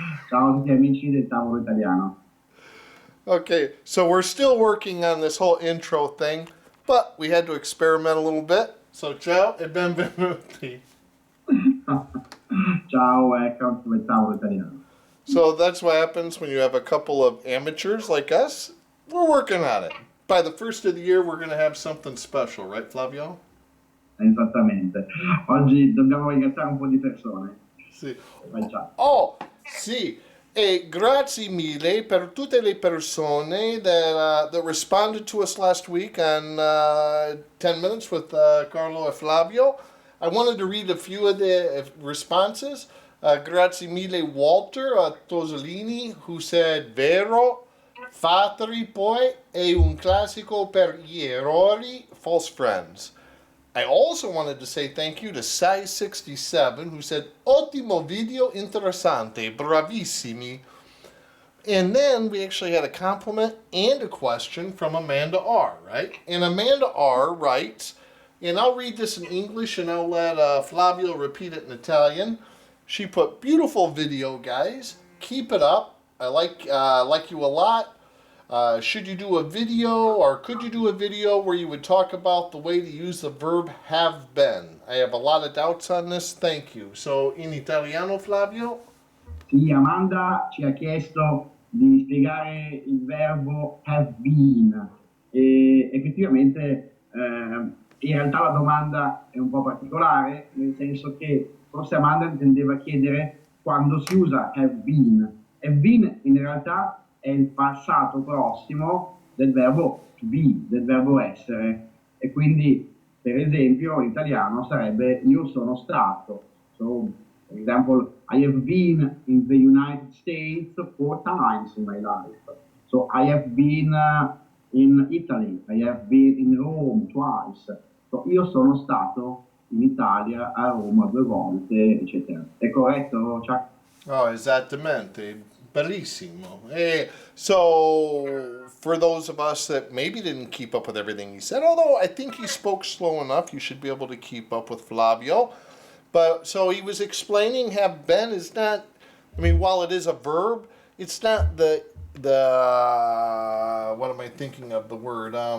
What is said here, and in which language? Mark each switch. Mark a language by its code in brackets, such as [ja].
[it] Ciao a tutti gli amici del tavolo italiano. [en] Okay, so we're still working on this whole intro thing, but we had to experiment a little bit. [it] So ciao e benvenuti. [en] Ciao, welcome to il tavolo italiano. So that's what happens when you have a couple of amateurs like us. We're working on it. By the first of the year, we're going to have something special, right, Flavio? [it] Esattamente. Oggi dobbiamo ringraziare un po' di persone. Sì. Vai, ciao. Oh, sì. E grazie mille per tutte le persone [en] that responded to us last week on 10 Minutes with Carlo e Flavio. I wanted to read a few of the responses. [it] Grazie mille Walter Tosolini, [en] who said, [it] Vero, Fatri poi è un classico per gli errori, false friends. [en] I also wanted to say thank you to Sai67, who said, [it] Ottimo video interessante, bravissimi. [en] And then we actually had a compliment and a question from Amanda R., right? And Amanda R. writes, and I'll read this in English and I'll let Flavio repeat it in Italian. She put, beautiful video, guys. Keep it up. I like you a lot. Should you do a video or could you do a video where you would talk about the way to use the verb have been? I have a lot of doubts on this. Thank you. So in Italiano, Flavio? [it] Sì, Amanda ci ha chiesto di spiegare il verbo have been e effettivamente in realtà la domanda è un po' particolare, nel senso che forse Amanda intendeva chiedere quando si usa have been. Have been in realtà è il passato prossimo del verbo to be, del verbo essere e quindi per esempio in italiano sarebbe io sono stato. [en] So, for example, I have been in the United States 4 times in my life. So I have been in Italy, I have been in Rome twice. [it] So io sono stato in Italia, a Roma 2 volte, eccetera. È corretto, Chuck? Oh, esattamente. Bellissimo. [en] So, for those of us that maybe didn't keep up with everything he said, although I think he spoke slow enough, you should be able to keep up with Flavio. But so he was explaining have been is not, I mean, while it is a verb, it's not the what am I thinking of the word?